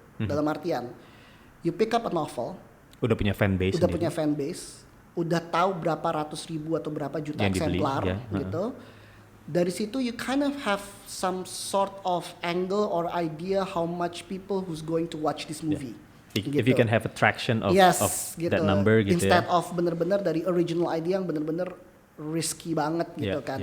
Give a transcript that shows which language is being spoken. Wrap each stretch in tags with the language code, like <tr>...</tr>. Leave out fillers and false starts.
<id>Dalam artian</id> <en>you pick up a novel,</en> <id>udah punya fan base, udah tahu berapa ratus ribu atau berapa juta yang eksemplar gitu. Dari situ</id> <en>you kind of have some sort of angle or idea how much people who's going to watch this movie. If you can have a traction of</en> <id>gitu.</id> <en>That number</en> <id>gitu. Instead of bener-bener dari original idea yang bener-bener risky banget gitu kan.</id>